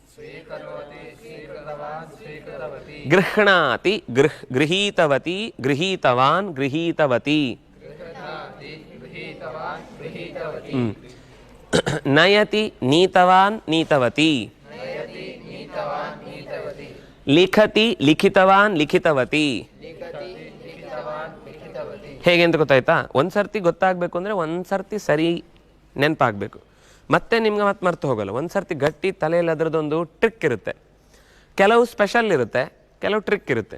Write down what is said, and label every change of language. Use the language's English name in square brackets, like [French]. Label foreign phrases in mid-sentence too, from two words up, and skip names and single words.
[Sanskrit] ಗೃಹ್ಣಾತಿ ಗೃಹೀತವತಿ ಗೃಹೀತವಾನ್ ಗೃಹೀತವತಿ, ನಯತಿ ನೀತವಾನ್ ನೀತವತಿ, ಲಿಖತಿ ಲಿಖಿತವಾನ್ ಲಿಖಿತವತಿ. [Kannada] ಹೇಗೆ ಅಂತ ಗೊತ್ತಾಯ್ತಾ? ಒಂದು ಸರ್ತಿ ಗೊತ್ತಾಗಬೇಕು ಅಂದರೆ ಒಂದು ಸರ್ತಿ ಸರಿ ನೆನಪಾಗಬೇಕು, ಮತ್ತೆ ನಿಮ್ಗೆ ಮತ್ತೆ ಮರ್ತು ಹೋಗಲ್ಲ. ಒಂದು ಸರ್ತಿ ಗಟ್ಟಿ ತಲೆಯಲ್ಲಿ ಅದರದ್ದೊಂದು ಟ್ರಿಕ್ ಇರುತ್ತೆ. ಕೆಲವು ಸ್ಪೆಷಲ್ ಇರುತ್ತೆ, ಕೆಲವು ಟ್ರಿಕ್ ಇರುತ್ತೆ.